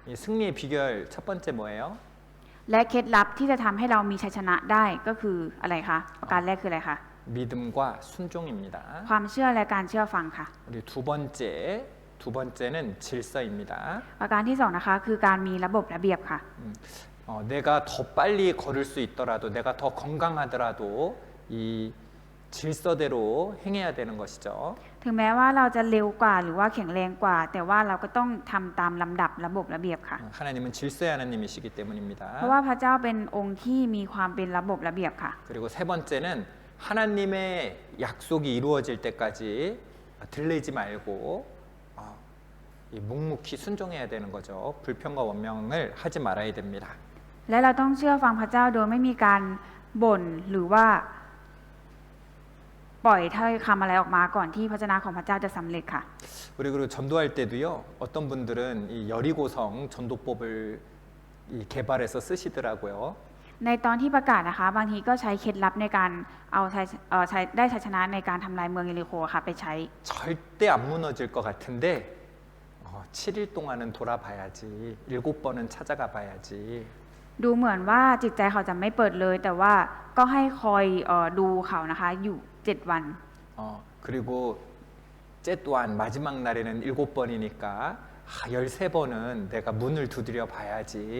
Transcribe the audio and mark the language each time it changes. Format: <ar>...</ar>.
<ko>이 승리의 비결 첫 번째 뭐예요?</ko> <th>และเคล็ดลับที่จะทำให้เรามีชัยชนะได้ก็คืออะไรคะประการแรกคืออะไรคะ</th> <ko>믿음과 순종입니다.</ko> <th>ความเชื่อและการเชื่อฟังค่ะ</th> <ko>우리 두 번째는 질서입니다.</ko> <th>ประการที่2นะคะคือการมีระบบระเบียบค่ะ</th> <ko>내가 더 빨리 걸을 수 있더라도 내가 더 건강하더라도 이 질서대로 행해야 되는 것이죠.</ko> <th>ถึงแม้ว่าเราจะเร็วกว่าหรือว่าแข็งแรงกว่า แต่ว่าเราก็ต้องทำตามลำดับระบบระเบียบค่ะ</th> <ko>하나님은 질서의 하나님이시기</ko> <th>เพ</th> <ko>때문입니다.</ko> <th>ราะว่าพระเจ้าเป็นองค์ที่มีความเป็นระบบระเบียบค่ะ</th> <ko>그리고 세 번째는 하나님의 약속이 이루어질 때까지 들리지 말고 이 묵묵히 순종해야 되는 거죠. 불평과 원명을 하지 말아야 됩니다.</ko> <th>และเราต้องเชื่อฟังพระเจ้าโดยไม่มีการบ่นหรือว่าปล่อยถ้อยคำอะไรออกมาก่อนที่พระชนะของพระเจ้าจะสำเร็จค่ะ</th> <ko>우리 그리고 전도할 때도요. 어떤 분들은 이 여리고성 전도법을 이 개발해서 쓰시더라고요.</ko> <th>ในตอนที่ประกาศนะคะ บางทีก็ใช้เคล็ดลับในการเอาใช้ได้ชัยชนะในการทำลายเมืองเยริโคค่ะไปใช้</th> <ko>절대 안 무너질 것 같은데 7일 동안은 돌아봐야지. 7번은 찾아가 봐야지.</ko> <th>ดูเหมือนว่าจิตใจเขาจะไม่เปิดเลย แต่ว่าก็ให้คอยดูเขานะคะอยู่7 วัน</th> <ko>그리고 제 또한 마지막 날에는 7번이니까 13번은 내가 문을 두드려 봐야지.</ko>